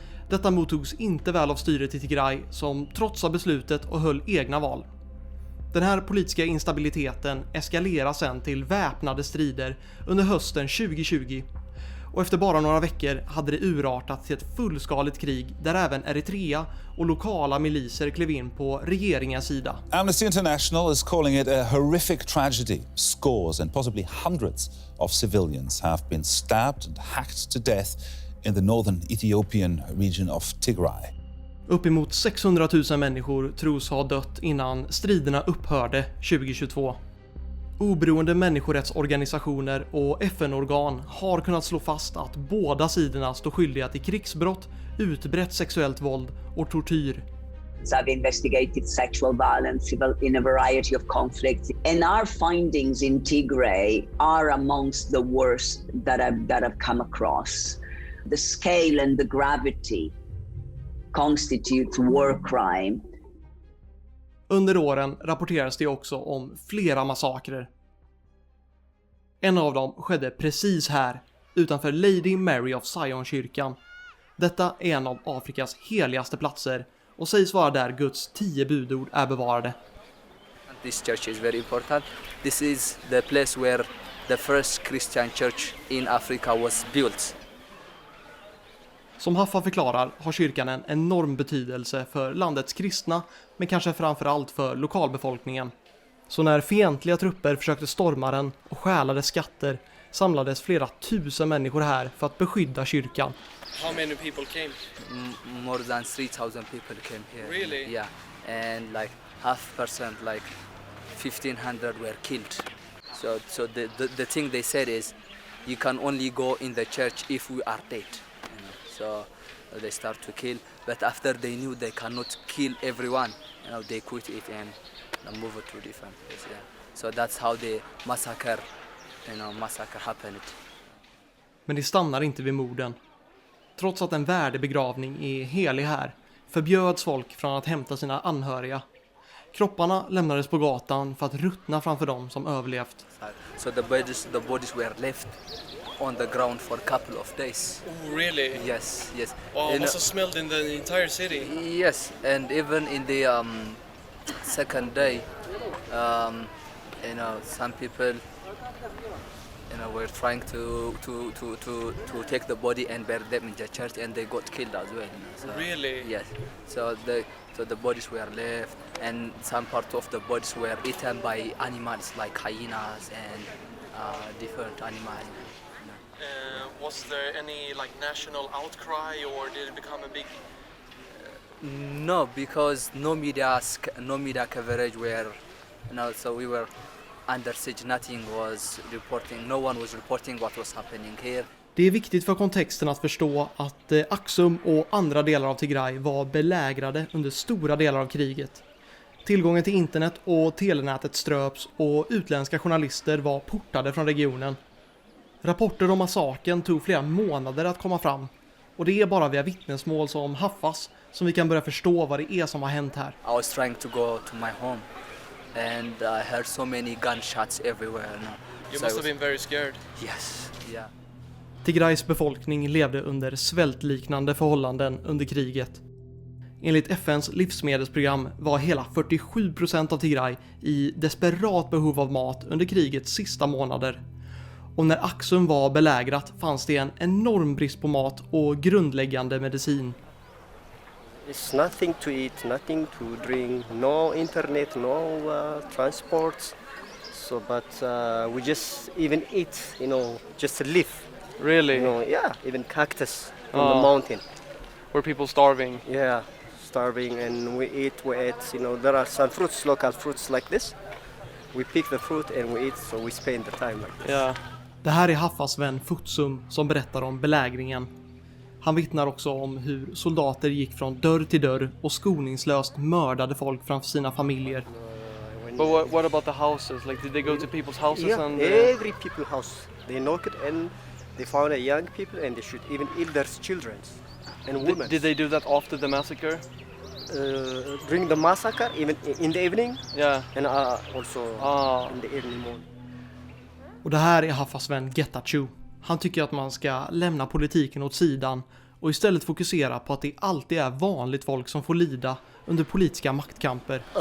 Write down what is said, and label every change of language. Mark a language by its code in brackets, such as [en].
[sv] Detta mottogs inte väl av styret i Tigray som trotsade beslutet och höll egna val. Den här politiska instabiliteten eskalerar sen till väpnade strider under hösten 2020. Och efter bara några veckor hade det urartat till ett fullskaligt krig där även Eritrea och lokala miliser klev in på regeringens sida. [en] Amnesty International is calling it a horrific tragedy. Scores and possibly hundreds of civilians have been stabbed and hacked to death in the northern Ethiopian region of Tigray. [sv] Uppemot 600 000 människor tros ha dött innan striderna upphörde 2022. Oberoende människorättsorganisationer och FN-organ har kunnat slå fast att båda sidorna står skyldiga till krigsbrott, utbrett sexuellt våld och tortyr. [en] So I've investigated sexual violence in a variety of conflicts, and our findings in Tigray are amongst the worst that I've come across. The scale and the gravity constitutes war crime. [sv] Under åren rapporteras det också om flera massakrer. En av dem skedde precis här, utanför Lady Mary of Zion-kyrkan. Detta är en av Afrikas heligaste platser och sägs vara där Guds 10 budord är bevarade. [en] This church is very important. This is the place where the first Christian church in Africa was built. [sv] Som Haffa förklarar har kyrkan en enorm betydelse för landets kristna, men kanske framförallt för lokalbefolkningen. Så när fientliga trupper försökte storma den och stjäla dess skatter samlades flera tusen människor här för att beskydda kyrkan. [en] How many people came? More than 3,000 people came here. Really? Yeah, and like 0.5%, like 1,500 were killed. So the thing they said is, you can only go in the church if we are dead. So they start to kill, but after they knew they cannot kill everyone, they quit it and move it to different place. Yeah. So that's how the massacre happened. [sv] Men det stannar inte vid morden. Trots att en värdebegravning är helig här förbjöds folk från att hämta sina anhöriga. Kropparna lämnades på gatan för att ruttna framför dem som överlevt. [en] So the bodies were left on the ground for a couple of days. Oh, really? Yes. Oh, it must have smelled in the entire city. Yes, and even in the second day, some people, were trying to take the body and bury them in the church, and they got killed as well. So, really? Yes. So the bodies were left, and some part of the bodies were eaten by animals like hyenas and different animals. Was there any national outcry, or did it become a big? No, because no media coverage were, so we were under siege. Nothing was reporting. No one was reporting what was happening here. [sv] Det är viktigt för kontexten att förstå att Aksum och andra delar av Tigray var belägrade under stora delar av kriget. Tillgången till internet och telenätet ströps och utländska journalister var portade från regionen. Rapporter om massaken tog flera månader att komma fram. Och det är bara via vittnesmål som Haffas som vi kan börja förstå vad det är som har hänt här. [en] I was trying to go to my home and I heard so many gunshots everywhere. You must have been very scared. Yes, yeah. [sv] Tigrays befolkning levde under svältliknande förhållanden under kriget. Enligt FNs livsmedelsprogram var hela 47% av Tigray i desperat behov av mat under krigets sista månader. Och när Aksum var belägrat fanns det en enorm brist på mat och grundläggande medicin. [en] It's nothing to eat, nothing to drink, no internet, no transports. So, but we just even eat, just to live. Really? Yeah, even cactus on the mountain. Were people starving? Yeah, starving, and we eat. There are some fruits, local fruits like this. We pick the fruit and we eat, so we spend the time like this. Yeah. [sv] Det här är Haffas vän Futsum som berättar om belägringen. Han vittnar också om hur soldater gick från dörr till dörr och skoningslöst mördade folk framför sina familjer. [en] But what about the houses? Did they go to people's houses? Yeah, and every people's house. They knocked and they found young people and they shoot even elders, children and women. Did they do that after the massacre? During the massacre, even in the evening. Yeah. And also in the early morning. [sv] Och det här är Haffas vän Getachew. Han tycker att man ska lämna politiken åt sidan och istället fokusera på att det alltid är vanligt folk som får lida under politiska maktkamper.